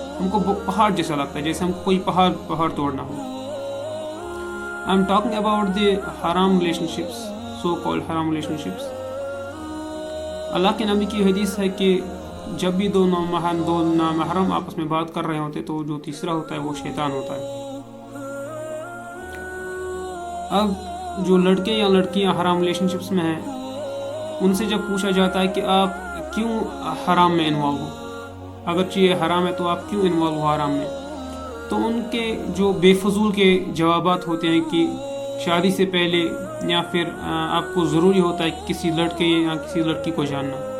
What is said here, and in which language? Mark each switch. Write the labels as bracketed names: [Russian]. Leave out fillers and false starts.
[Urdu] ہم کو پہاڑ جیسا لگتا ہے, جیسے ہم کو کوئی پہاڑ توڑنا ہو. [English] I am talking about the haram relationships, so called haram relationships. [Urdu] اللہ کے نبی کی حدیث ہے کہ جب بھی دو نامحرم آپس میں بات کر رہے ہوتے تو جو تیسرا ہوتا ہے وہ شیطان ہوتا ہے. اب جو لڑکے یا لڑکیاں حرام ریلیشن شپس میں ہیں ان سے جب پوچھا جاتا ہے کہ آپ کیوں حرام میں انوالو ہو, اگرچہ یہ حرام ہے تو آپ کیوں انوالو ہو حرام میں, تو ان کے جو بے فضول کے جوابات ہوتے ہیں کہ شادی سے پہلے یا پھر آپ کو ضروری ہوتا ہے کسی لڑکے یا کسی لڑکی کو جاننا.